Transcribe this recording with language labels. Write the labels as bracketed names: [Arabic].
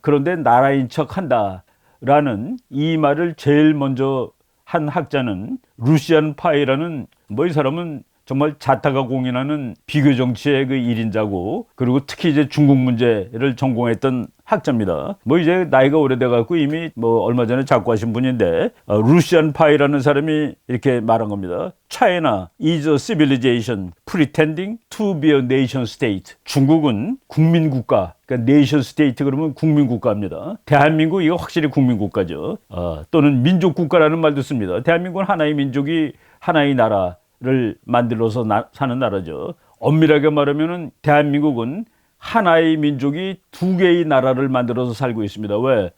[Korean] 그런데 나라인 척 한다. 라는 이 말을 제일 먼저 한 학자는 루시안 파이라는 뭐 이 사람은 정말 자타가 공인하는 비교 정치의 그 1인자고 그리고 특히 이제 중국 문제를 전공했던 학자입니다. 뭐 이제 나이가 오래돼 갖고 이미 뭐 얼마 전에 작고하신 분인데 루시안 파이라는 사람이 이렇게 말한 겁니다. [English] China is a civilization pretending to be a nation state. [Korean] 중국은 국민국가, 그러니까 nation state 그러면 국민국가입니다. 대한민국 이거 확실히 국민국가죠. 또는 민족국가라는 말도 씁니다. 대한민국은 하나의 민족이 하나의 나라를 만들어서 사는 나라죠. 엄밀하게 말하면은 대한민국은 하나의 민족이 두 개의 나라를 만들어서 살고 있습니다. 왜?